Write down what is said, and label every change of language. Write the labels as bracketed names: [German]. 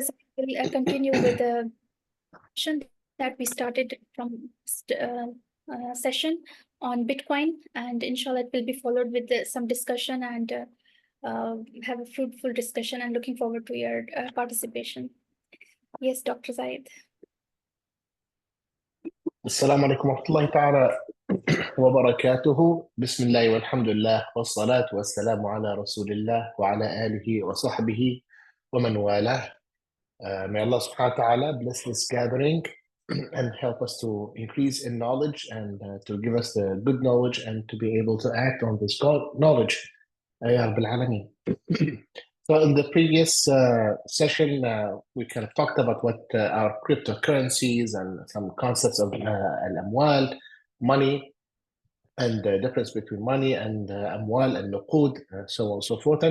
[English] Zaid will continue with the session that we started from session on Bitcoin, and inshallah it will be followed with some discussion and have a fruitful discussion, and looking forward to your participation. Yes, Dr. Zaid. [Arabic] السلام عليكم ورحمة الله تعالى وبركاته. بسم الله والحمد لله والصلاة والسلام على رسول الله وعلى آله وصحبه ومن والاه. [English] May Allah subhanahu wa ta'ala bless this gathering and help us to increase in knowledge and to give us the good knowledge and to be able to act on this knowledge. Ya Rabbil Alameen. So in the previous session, we kind of talked about what are cryptocurrencies and some concepts of al-amwal, money, and the difference between money and amwal and nuqud, so on and so forth.